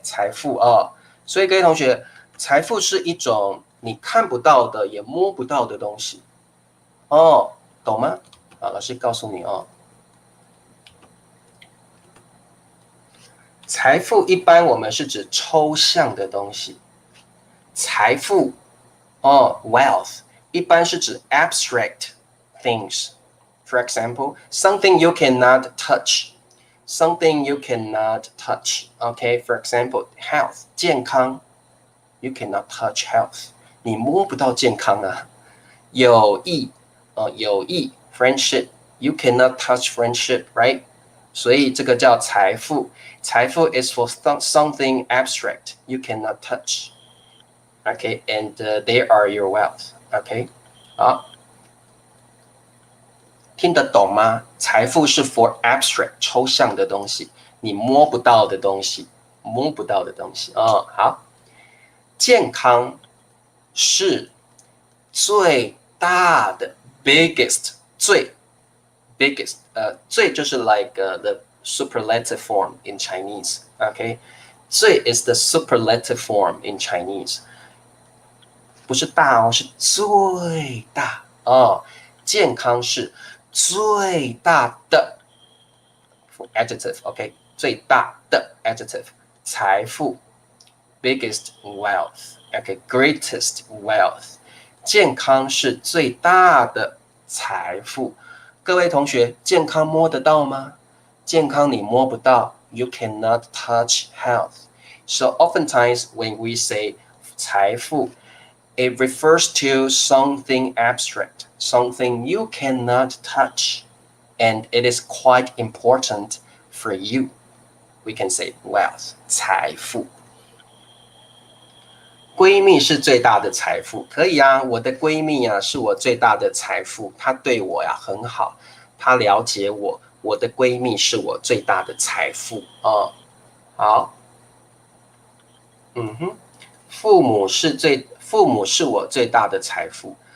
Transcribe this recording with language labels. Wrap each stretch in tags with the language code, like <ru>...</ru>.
<zh>财富所以各位同学，财富是一种你看不到的也摸不到的东西懂吗？老师告诉你财富一般我们是指抽象的东西，财富wealth 一般是指</zh> <en>abstract things. For example, something you cannot touch. Something you cannot touch. Okay, for example, health, 健康 you cannot touch health.</en> <zh>你摸不到健康友谊</zh> <en>friendship, you cannot touch friendship, right?</en> <zh>所以这个叫财富。</zh> <en>财富 is for something abstract you cannot touch. Okay, and they are your wealth.</en> <zh>Okay, 好。听得懂吗？</zh> <en>财富是 for abstract</en> <zh>抽象的东西，你摸不到的东西，好，健康是最大的</zh> <en>biggest 最 biggest 最就是 like the superlative form in Chinese okay 最 is the superlative form in Chinese</en> <zh>不是大是最大健康是最大的 adjective OK 最大的 adjective 财富</zh> <en>biggest wealth OK greatest wealth</en> <zh>健康是最大的财富。各位同学，健康摸得到吗？健康你摸不到</zh> <en>，you cannot touch health. So oftentimes when we say 财富 it refers to something abstract, something you cannot touch, and it is quite important for you. We can say wealth, 财富。</en> <zh>闺蜜是最大的财富，可以啊，我的闺蜜啊是我最大的财富，她对我呀很好，她了解我，我的闺蜜是我最大的财富啊。好，父母是我最大的财富。</zh>